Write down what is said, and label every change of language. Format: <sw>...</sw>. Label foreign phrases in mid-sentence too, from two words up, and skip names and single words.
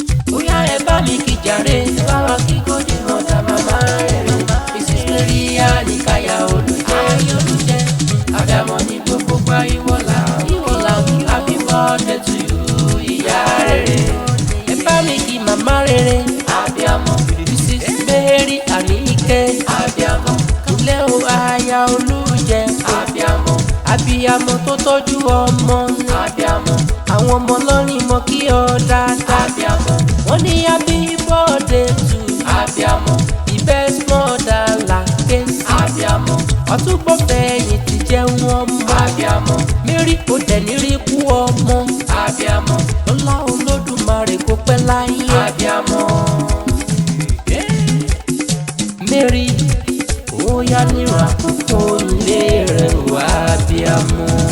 <yo>Bóyá ẹ bá mi kí jàre, ẹ bá wa kí Golden Mother màmá rere. Mrs. Maria Nikaya Olùjẹ́. Olùjẹ́. Abiyamọ ni gbogbo gba ìwọ là ń kí. Ìwọ là ń kí.</yo> <en>Happy birthday to you,</en> <yo>ìyá rere. Ẹ bá mi kí màmá rere. Abiyamọ. Missus Mary Anike. Abiyamọ. Ilé o, aya Olùjẹ́. Abiyamọ. Abiyamọ tó tọ́jú ọmọ ni. Abiyamọ. Àwọn ọmọ lọ́rin mọ kí ọ dáadáa. Abiyamọ. Wọ́n ní</yo> <en>happy birthday to you.</en> <yo>Abiyamọ.</yo> <en>The best mother like this.</en> <yo>Abiyamọ. Ọ̀túnbọ̀ fẹ̀yìn ti jẹun ọmọ. Abiyamọ. Mary kò dẹ̀ ní rí kú ọmọ. Abiyamọ. Ọlá Olódùmarè kò pẹ́ láyé. Abiyamọ. Mary, ó yá nírun àkókò ilé rẹ̀ wá, abiyamọ.</yo>